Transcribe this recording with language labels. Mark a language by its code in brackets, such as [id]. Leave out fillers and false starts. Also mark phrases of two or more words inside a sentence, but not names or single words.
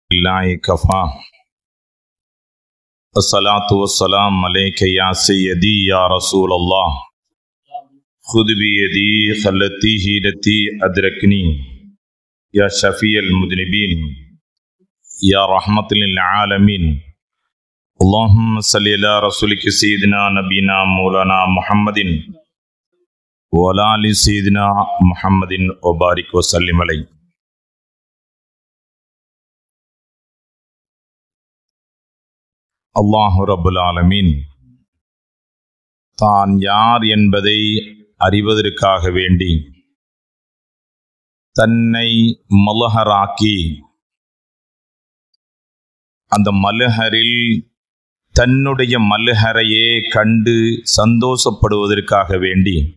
[ar] الله كفى الصلاة والسلام عليك يا سيدي يا رسول الله خذ بيدي خلتي هيلتي أدركني يا شفيع المذنبين يا رحمة للعالمين اللهم صل على رسولك سيدنا نبينا مولانا محمد وعلى آل سيدنا محمد وبارك وسلم عليه. الله رب العالمين [ta] தான் யார் என்பதை அறிவதற்காக வேண்டி தன்னை மலஹராக்கி அந்த மலஹரில் தன்னுடைய மலஹரையே கண்டு சந்தோஷப்படுவதற்காக வேண்டி